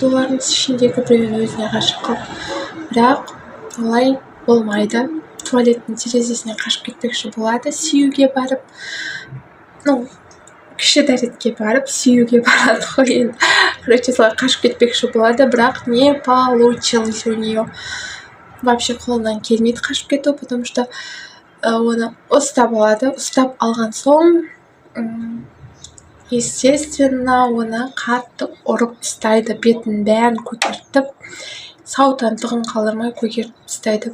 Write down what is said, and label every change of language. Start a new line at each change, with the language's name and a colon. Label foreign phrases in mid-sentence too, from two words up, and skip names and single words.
Kazakh: Олардың ішіндегі біреуін өзіне ғашық қылып. Бірақ олай болмайды. Туалеттің терезесіне қашып кетпекші болады. Сүюге барып, кіші дәретке барып, сүюге барады ғой енді. Короче, солай қашып кетпекші болады, бірақ
Russian: не получилось у нее.
Kazakh: Вообще қолынан келмейді қашып кету,
Russian: потому что
Kazakh: оны ұстап алады. Ұстап алған соң, естественно, оны қатты ұрып тастайды, бетін бәрін көтертіп, сау тамтығын қалдырмай көгертіп тастайды.